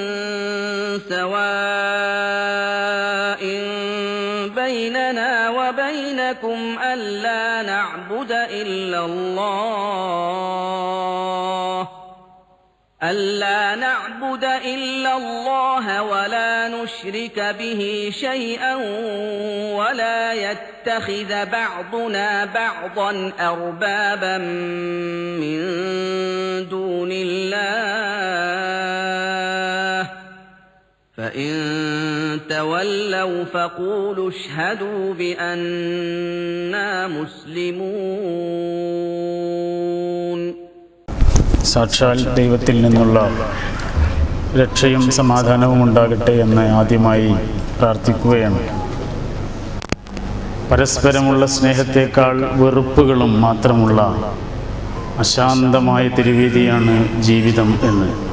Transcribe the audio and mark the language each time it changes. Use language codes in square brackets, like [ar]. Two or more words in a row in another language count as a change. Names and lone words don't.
[ar] سواء بيننا وبينكم ألا نعبد إلا الله ولا نشرك به شيئا ولا يتخذ بعضنا بعضا أربابا من دون الله فإن تولوا فقولوا اشهدوا بأننا مسلمون. [ml] സാക്ഷാൽ ദൈവത്തിൽ നിന്നുള്ള രക്ഷയും സമാധാനവും ഉണ്ടാകട്ടെ എന്ന് ആദ്യമായി പ്രാർത്ഥിക്കുകയാണ്. പരസ്പരമുള്ള സ്നേഹത്തേക്കാൾ വെറുപ്പുകളും മാത്രമുള്ള അശാന്തമായ തിരുവീതിയാണ് ജീവിതം എന്ന്.